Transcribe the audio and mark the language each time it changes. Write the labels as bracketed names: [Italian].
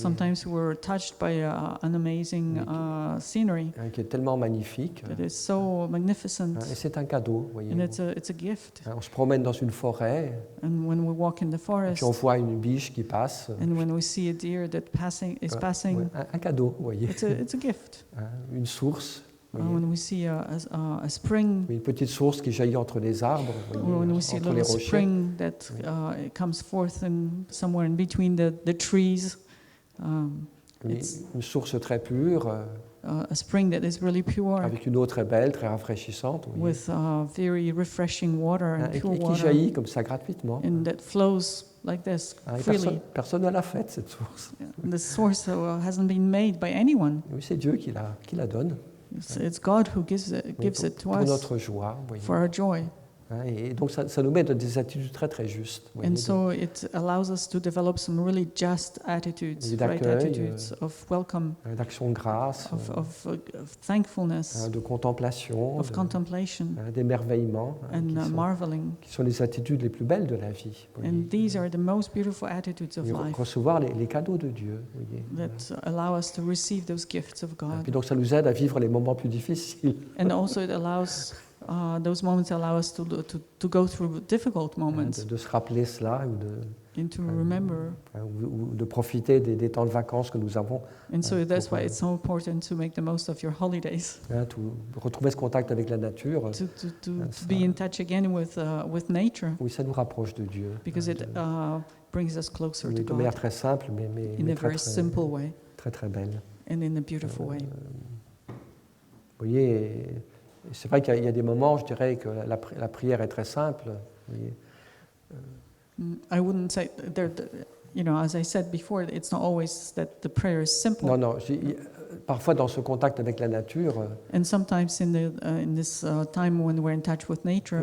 [English] Sometimes we're touched by an amazing scenery [French] qui est tellement magnifique. [English] that is so magnificent, [French] Et c'est un cadeau, vous voyez. [English] and it's a gift. [French] On se promène dans une forêt, forêt, [English] And when we walk in the [French] et [English] forest, [French] puis on voit une biche qui passe, [English] and when we see a deer that is ouais, passing, [French] ouais, un cadeau, vous voyez, [English] it's a gift. [French] hein, une source, vous voyez, [English] When we see a spring, [French] une petite source qui jaillit entre les arbres, vous [English] or when [French] voyez, [English] we see a [French] entre les [English] little [French] rochers. [English] spring that it comes forth somewhere in between the trees, [French] Une source très pure, [English] a spring that is really pure, [French] avec une eau très belle, très rafraîchissante, vous voyez, [English] with very refreshing water hein, and [French] et [English] pure [French] qui [English] water, [French] jaillit comme ça gratuitement. [English] and that flows like this [French] Hein, et [English] freely. [French] personne ne l'a faite, cette source. [English] And the source hasn't been made by anyone. [French] Oui, c'est Dieu qui la donne. [English] It's God who gives [French] Oui, [English] it to [French] pour [English] us [French] notre joie. Vous voyez. [English] for our joy. [French] Hein, et donc ça nous met dans des attitudes très très justes. Vous voyez, [English] And so it allows us to develop some really just attitudes, [French] Et [English] right [French] d'accueil, [English] attitudes of welcome, [French] d'action de grâce, [English] of thankfulness, [French] de contemplation, [English] of contemplation, [French] d'émerveillement, [English] and marveling. [French] qui sont les attitudes les plus belles de la vie. Vous voyez. [English] And these are the most beautiful attitudes of [French] Et [English] life [French] recevoir les cadeaux de Dieu. Vous voyez. [English] that allow us to receive those gifts of [French] Et [English] God. [French] puis donc ça nous aide à vivre les moments plus difficiles. [English] And also it allows, those moments allow us to go through difficult moments [French] De se rappeler cela [English] and to remember. [French] ou de profiter des temps de vacances que nous avons. [English] And so that's [French] pour, [English] why it's so important to make the most of your holidays, [French] Retrouver ce contact avec la nature. [English] to be in touch again with nature, [French] Oui, ça nous rapproche de Dieu. [English] because it brings us closer [French] Oui, [English] to [French] de manière [English] God [French] très simple, mais [English] in a [French] très, [English] very simple way [French] très, très belle. [English] and in a beautiful way. [French] Vous voyez, c'est vrai qu'il y a des moments, je dirais, que la prière est très simple. Vous voyez. [English] I wouldn't say as I said before, it's not always that the prayer is simple. [French] Non, parfois dans ce contact avec la nature, [English] And sometimes in this time when we're in touch with nature,